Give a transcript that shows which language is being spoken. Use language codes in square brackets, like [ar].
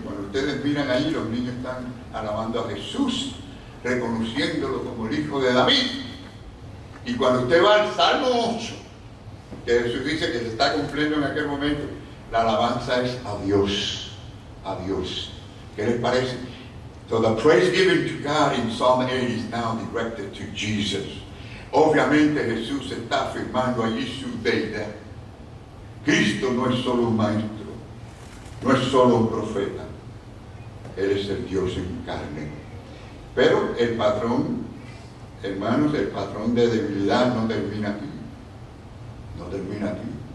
[es] Cuando ustedes miran ahí, los niños están alabando a Jesús, reconociéndolo como el Hijo de David. Y cuando usted va al Salmo 8, que Jesús dice que se está cumpliendo en aquel momento, la alabanza es a Dios, a Dios. ¿Qué les parece? [en] So the praise given to God in Psalm 8 is now directed to Jesus. [es] Obviamente Jesús está afirmando allí su deidad. Cristo no es solo un maestro, no es solo un profeta, Él es el Dios en carne. Pero el patrón, hermanos, el patrón de debilidad no termina aquí. No termina aquí.